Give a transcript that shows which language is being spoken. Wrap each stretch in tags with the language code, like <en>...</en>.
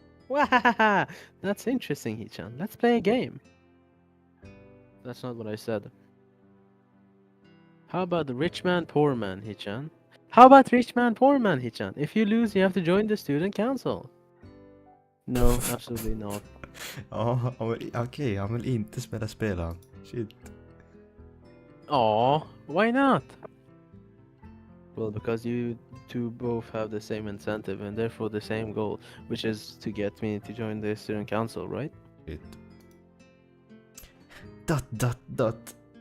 <en>Wahaha! That's interesting, Hichan. Let's play a game. That's not what I said. How about the rich man, poor man, Hichan? How about rich man, poor man, Hichan? If you lose, you have to join the student council. No, absolutely not.</en> <sv>Ja, okej, han vill inte spela spel han.</sv> <en>Shit. Aw, why not? Well, because you two both have the same incentive and therefore the same goal, which is to get me to join the student council, right? Shit. Dot.</en>